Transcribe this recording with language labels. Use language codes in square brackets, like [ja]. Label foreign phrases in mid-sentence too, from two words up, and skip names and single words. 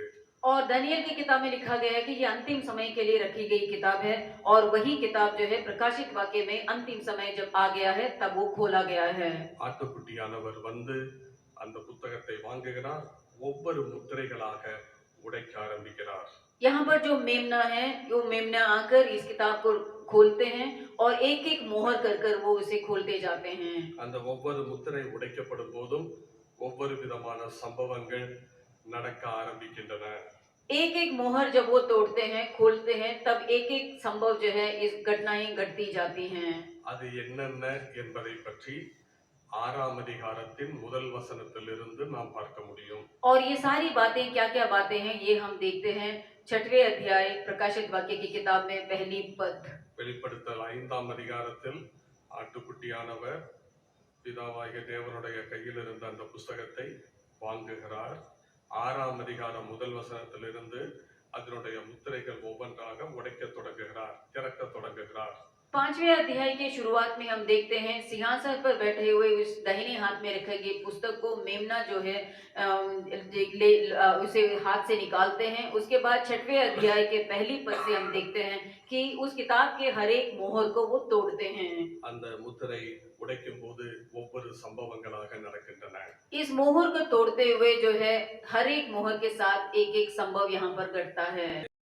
[hi] और दानियेल की किताब में लिखा गया है कि ये अंतिम समय के लिए रखी गई किताब है और वही किताब जो है प्रकाशित वाक्य में अंतिम समय जब आ गया है तब वो खोला गया है। [ta] ஆட்டுக்குட்டியானவர் வந்து அந்த புத்தகத்தை வாங்குகிறார். ஒவ்வொரு முத்திரைகளாக உடைக்க ஆரம்பிக்கிறார். [hi] यहाँ पर जो मेमना है वो मेमना आकर इस किताब को खोलते हैं और एक एक मोहर कर कर वो उसे खोलते जाते हैं। [ta] அந்த ஒவ்வொரு முத்திரை உடைக்கப்படும் போதும் ஒவ்வொரு விதமான சம்பவங்கள் நடக்க ஆரம்பிக்கின்றன. [hi] एक एक मोहर जब वो तोड़ते हैं, खोलते हैं, तब एक एक संभव जो है इस घटनाएं घटती जाती हैं। [ta] அது என்னென்ன என்பதை பற்றி 6ஆம் அதிகாரத்தின் முதல் வசனத்திலிருந்து நாம் பார்க்க முடியும். [hi] और ये सारी बातें क्या-क्या बातें हैं ये हम देखते हैं 6वें अध्याय प्रकाशित वाक्य की किताब में पहली पद। [ta] வெளிப்படுத்தல் 5ஆம் அதிகாரத்தில் ஆட்டுக்குட்டியானவர் பிதாவாகிய தேவனுடைய கையில் இருந்த அந்த புஸ்தகத்தை வாங்குகிறார். 6ஆம் அதிகாரம் முதல் வசனத்திலிருந்து அதனுடைய முத்திரைகள் ஒவ்வொன்றாக உடைக்க தொடங்குகிறார், திறக்க தொடங்குகிறார். [hi] 5वें अध्याय के शुरुआत में हम देखते हैं सिंहासन पर बैठे हुए उस दाहिने हाथ में रखे गए पुस्तक को मेमना जो है उसे हाथ से निकालते हैं। उसके बाद 6वें अध्याय के पहली पद से हम देखते हैं कि उस किताब के हर एक मोहर को वो तोड़ते हैं। [ta] அந்த முத்திரை உடைக்கும் போது ஒவ்வொரு சம்பவங்களாக நடக்கின்றன. [hi] इस मोहर को तोड़ते हुए जो है हर एक मोहर के साथ एक एक संभव यहाँ पर घटता है।